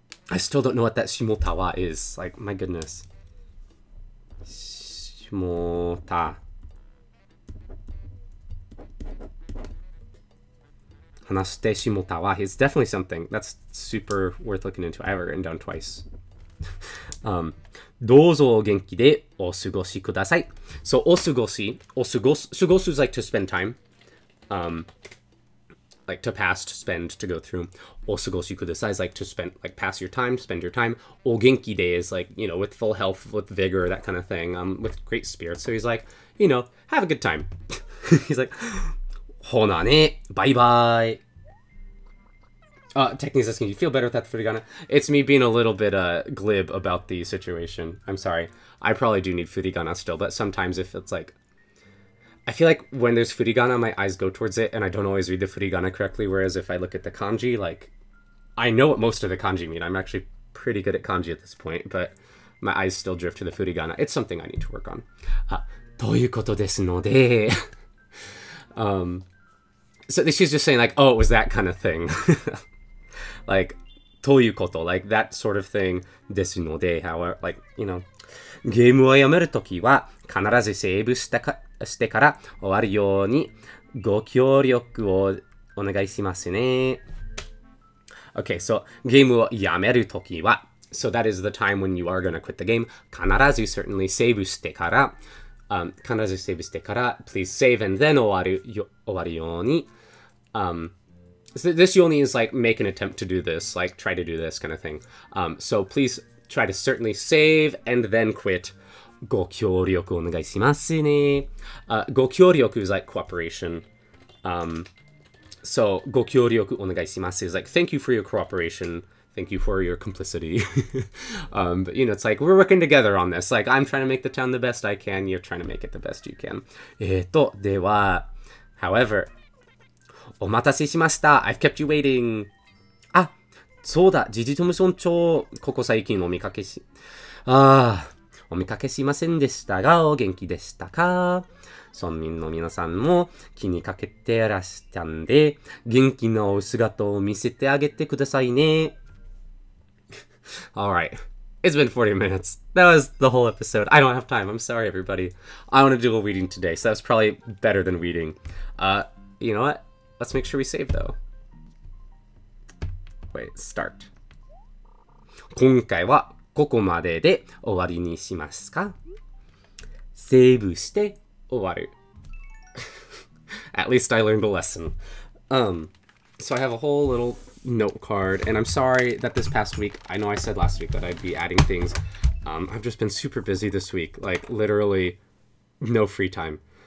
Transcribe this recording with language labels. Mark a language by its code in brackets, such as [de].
[en] I still don't know what that [ja] shimota wa [en] is. Like, my goodness. Shimota. [ja] Hanashite shimota wa [en] is definitely something. That's super worth looking into. I have it written down twice. [ja] どうぞお元気でお過ごしください. [en] So, お過ごし is like to spend time. Like to pass, to spend, to go through. [ja] お過ごしください [en] is like to spend, like pass your time, spend your time. [ja] お元気で [en] is like, you know, with full health, with vigor, that kind of thing, with great spirit. So he's like, you know, have a good time. He's like, [ja] ほなね, [en] bye bye. Techniques asking, do you feel better with that furigana? It's me being a little bit glib about the situation. I'm sorry. I probably do need furigana still, but sometimes if it's like, I feel like when there's furigana, my eyes go towards it, and I don't always read the furigana correctly, whereas if I look at the kanji, like, I know what most of the kanji mean. I'm actually pretty good at kanji at this point, but my eyes still drift to the furigana. It's something I need to work on. [ja] ということですので... [en] So she's just saying, like, oh, it was that kind of thing. Like, [ja] ということ, [en] like, that sort of thing. [ja] ですので, [en] however, like, you know. [ja] ゲームをやめるときは、必ずセーブしてから終わるようにご協力をお願いしますね. [en] Okay, so [ja] ゲームをやめるときは, [en] so that is the time when you are going to quit the game. [ja] 必ず [en] certainly [ja] セーブしてから、必ずセーブしてから [en] please save and then [ja] 終わるように. [en] So this only is like make an attempt to do this, like try to do this kind of thing. So please try to certainly save and then quit. [ja] ご協力お願いしますね. [en] ご協力 is like cooperation. So [ja] ご協力お願いします [en] is like thank you for your cooperation. Thank you for your complicity. But, you know, it's like, we're working together on this. Like, I'm trying to make the town the best I can. You're trying to make it the best you can. [ja] では、 [en] however, [ja] お待たせしました。 [en] I've kept you waiting. [ja] あ、そうだ。ジジトム村長、ここ最近お見かけしませんでしたが、お元気でしたか？村民の皆さんも気にかけてらしたんで、元気なお姿を見せてあげてくださいね。 [en] Alright. It's been 40 minutes. That was the whole episode. I don't have time. I'm sorry, everybody. I want to do a weeding today, so that's probably better than weeding. You know what? Let's make sure we save, though. Wait, start. [ja] 今回はここまでで終わりにしますか？セーブして終わる。 [en] At least I learned a lesson. So I have a whole little note card, and I'm sorry that this past week, I know I said last week that I'd be adding things. I've just been super busy this week, like literally no free time.